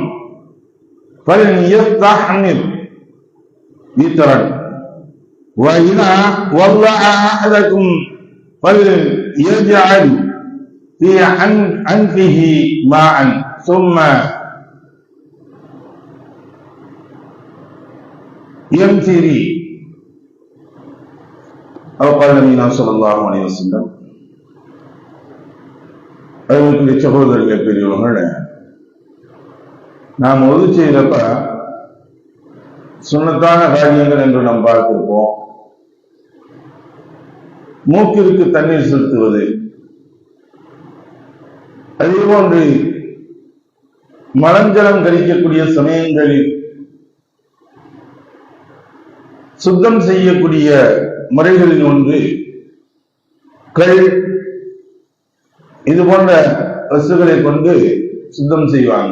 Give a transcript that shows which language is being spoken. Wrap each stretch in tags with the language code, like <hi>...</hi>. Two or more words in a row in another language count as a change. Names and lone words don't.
<ar>فليستحمر وترا، وإذا وضع أحدكم فليجعل في أنفه ماء ثم يمتري أو قال النبي صلى الله عليه وسلم.</ar> <ta>அவர்களுடைய சகோதரர்கள் பெரியவர்கள், நாம் ஒது செய்தப்ப சுன்னத்தான காரியங்கள் என்று நாம் பார்த்திருப்போம். மூக்கிற்கு தண்ணீர் செலுத்துவது, அதே போன்று மலஞ்சலம் கழிக்கக்கூடிய சமயங்களில் சுத்தம் செய்யக்கூடிய முறைகளில் ஒன்று கள், இது போன்ற வசுகளை கொண்டு சுத்தம் செய்வாங்க.</ta>